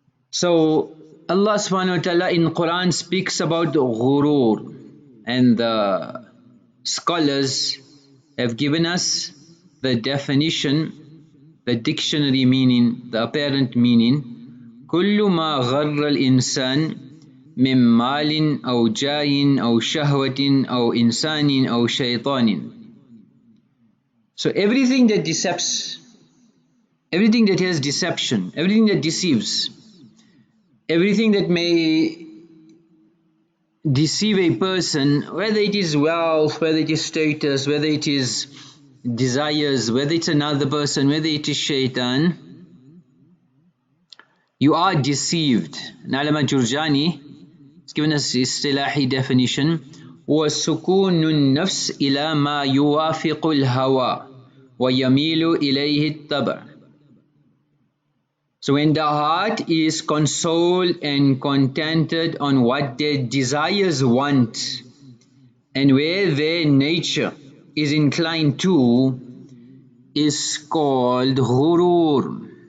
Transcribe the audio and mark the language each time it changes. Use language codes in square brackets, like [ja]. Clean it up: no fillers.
[en] So Allah subhanahu wa ta'ala in Quran speaks about ghurur, and the scholars have given us the definition, the dictionary meaning, the apparent meaning. [ar] كل ما غر الإنسان من مال أو جاه أو شهوة أو إنسان أو شيطان. [en] So everything that decepts, everything that has deception, everything that deceives, everything that may deceive a person, whether it is wealth, whether it is status, whether it is desires, whether it's another person, whether it is shaitan, you are deceived. Nalama Jurjani has given us istilahi definition: [ar] وَسُكُونُ النَّفْسِ إِلَى مَا يُوَافِقُ الْهَوَى وَيَمِيلُ إِلَيْهِ الطَّبْعِ. [en] So when the heart is consoled and contented on what their desires want, and where their nature is inclined to, is called ghurur.